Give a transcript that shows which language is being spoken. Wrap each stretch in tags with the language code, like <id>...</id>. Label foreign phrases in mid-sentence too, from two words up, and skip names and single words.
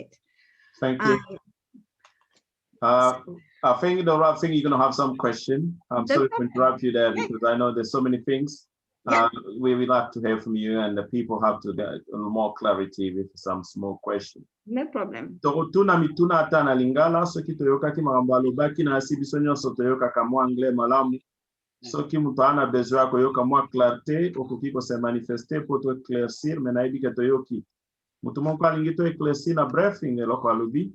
<en>Thank you. I think you're going to have some question. I'm sorry to interrupt you there because I know there's so many things. We would like to hear from you, and the people have to get more clarity with some small questions. No problem.</en> <ln>Tokotuna mituna ata na lingala soki toyoka ki makambo alobaki na asibiso nyonso toyoka ka mwa anglais malamu. Soki mutu ana besoin ya koyoka mwa clarté okoki ko</ln> <fr>se manifester pour</fr> <ln>to éclaircir mais nayebi ke toyoki. Mutu moko alingi to éclaircir na briefing eloko alobi.</ln>